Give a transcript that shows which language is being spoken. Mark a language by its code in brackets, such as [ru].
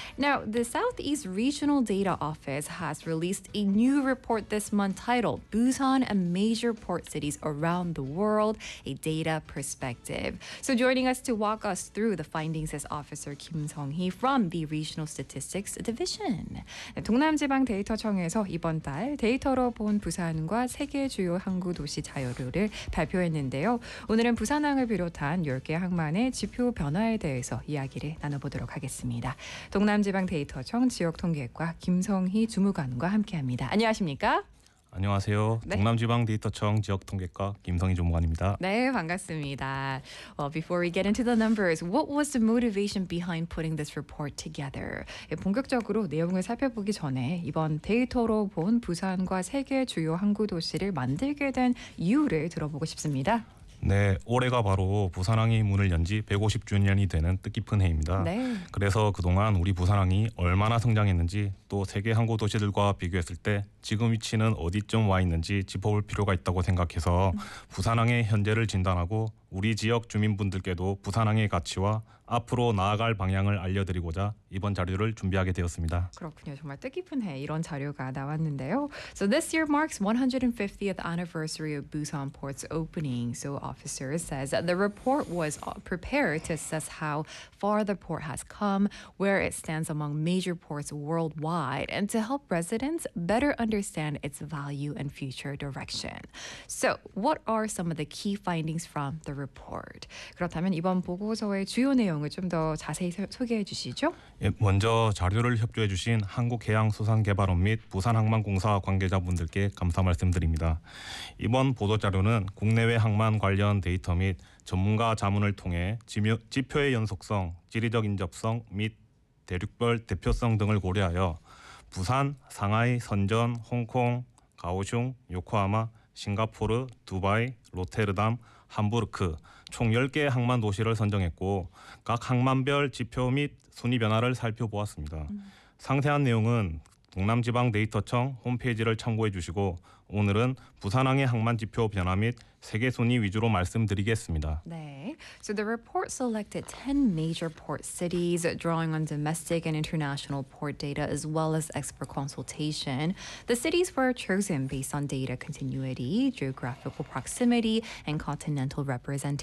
[en] Now, the Southeast Regional Data Office has released a new report this month titled Busan and Major Port Cities Around the World, a Data Perspective. So joining us to walk us through the findings is Officer Kim Seong-hee from the Regional Statistics Division. [ko] 동남지방 데이터청에서 이번 달 데이터로 본 부산과 세계 주요 항구 도시 자료를 발표했는데요. 오늘은 부산항을 비롯한 10개 항만의 지표 변화에 대해서 이야기를 나눠보도록 하겠습니다. 동남지방 데이터청 지역통계과 김성희 주무관과 함께합니다. 안녕하십니까? 안녕하세요. 네. 동남지방 데이터청 지역통계과 김성희 주무관입니다. 네, 반갑습니다. [en] Well, before we get into the numbers, what was the motivation behind putting this report together? [ko] 예, 본격적으로 내용을 살펴보기 전에 이번 데이터로 본 부산과 세계 주요 항구 도시를 만들게 된 이유를 들어보고 싶습니다. 네, 올해가 바로 부산항이 문을 연 지 150주년이 되는 뜻깊은 해입니다. 네. 그래서 그동안 우리 부산항이 얼마나 성장했는지 또 세계 항구 도시들과 비교했을 때 지금 위치는 어디쯤 와 있는지 짚어볼 필요가 있다고 생각해서 부산항의 현재를 진단하고 우리 지역 주민분들께도 부산항의 가치와 앞으로 나아갈 방향을 알려드리고자 이번 자료를 준비하게 되었습니다. 그렇군요. 정말 뜻깊은 해 이런 자료가 나왔는데요. [en] So this year marks 150th anniversary of Busan Port's opening. So officer says that the report was prepared to assess how far the port has come, where it stands among major ports worldwide, and to help residents better understand its value and future direction. So what are some of the key findings from the report? [ko] 그렇다면 이번 보고서의 주요 내용을 좀 더 자세히 소개해 주시죠. 예, 먼저 자료를 협조해 주신 한국해양수산개발원 및 부산항만공사 관계자분들께 감사 말씀드립니다. 이번 보도자료는 국내외 항만 관련 데이터 및 전문가 자문을 통해 지표의 연속성, 지리적 인접성 및 대륙별 대표성 등을 고려하여 부산, 상하이, 선전, 홍콩, 가오슝, 요코하마, 싱가포르, 두바이, 로테르담, 함부르크 총 10개 항만 도시를 선정했고 각 항만별 지표 및 순위 변화를 살펴보았습니다. 상세한 내용은 동남지방 데이터청 홈페이지를 참고해 주시고 오늘은 부산항의 항만 지표 변화 및 세계 순위 위주로 말씀드리겠습니다. 네. [en] So the report selected 10 major port cities drawing on domestic and international port data as well as expert consultation. The cities were chosen based on data continuity, geographical proximity, and continental representation.